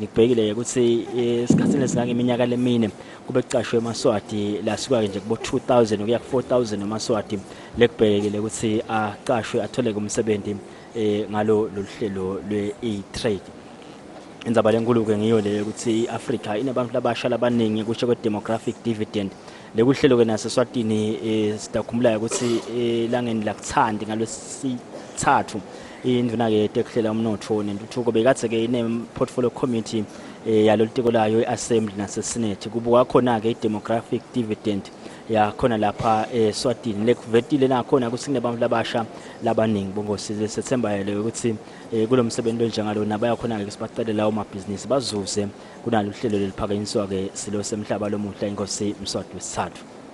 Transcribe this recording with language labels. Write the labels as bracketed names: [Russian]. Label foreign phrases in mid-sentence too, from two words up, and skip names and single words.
[Swati] Kubhekile ukuthi esikhatsini lesingangeminyaka lemine kube kucashwe eMaswati lasuka nje kubo 2000 ukuya ku 4000 eMaswati lekubhekile ukuthi aqashwe athole umsebenzi ngalo hlelo lwe-e-trade. Indzaba lenkulu ke ngiyo le ukuthi iAfrika inabantu labasha labaningi kusho kwe- [English] demographic dividend. [Swati] Lekuhlelo ke naseSwatini sitakhumbula ukuthi elangeni lakuthandi ngalwesithathu indvuna ke tekuhlela umnotho nentuthuko bekathe ke ine [English] portfolio committee [Swati] yalolu tiko layo eAssembly naseSenate kubuka khona ke i- [English] demographic dividend [Swati] yakhona lapha eSwatini lekuvetile nakhona ukuthi kunebantu labasha labaningi bongosile September yele ukuthi kulo msebenzi onjengalo nabayakhona ke sibacele lawo mabhizinisi bazuze kunalo hlelo leliphakanyiswa ke silo semhlaba lomuhla inkosi Mswati wesithathu.